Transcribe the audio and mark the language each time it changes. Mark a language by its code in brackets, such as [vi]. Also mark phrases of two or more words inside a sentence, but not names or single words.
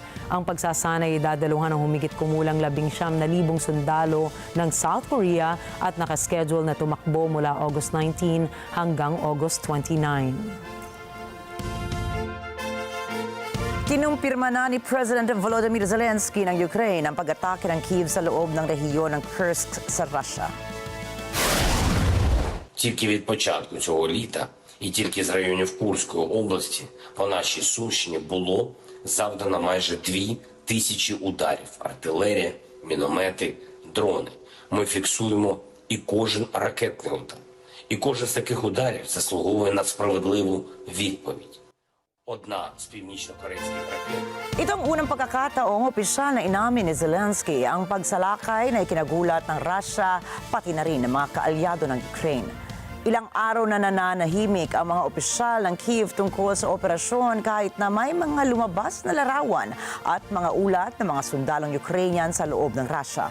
[tl] Ang pagsasanay ay dadaluhan ng humigit kumulang 19,000 sundalo ng South Korea at nakaschedule na tumakbo mula August 19 hanggang August 29. Kinumpirma na ni President Volodymyr Zelensky ng Ukraine ang pag-atake ng Kyiv sa loob ng rehiyon ng Kursk sa Russia. [uk] Тільки від початку цього літа і тільки з районів Курської області по нашій Сумщині було завдано майже 2000 ударів. Артилерія, міномети, дрони. Ми фіксуємо і кожен ракетний удар. І кожен з таких ударів заслуговує на справедливу відповідь. Одна з північно-корейських ракет. [tl] Itong unang pagkakataong opisyal na inamin ni Zelensky ang pagsalakay na ikinagulat ng Russia pati na rin ng mga kaalyado ng Ukraine. Ilang araw na nananahimik ang mga opisyal ng Kyiv tungkol sa operasyon kahit na may mga lumabas na larawan at mga ulat ng mga sundalong Ukrainian sa loob ng Russia.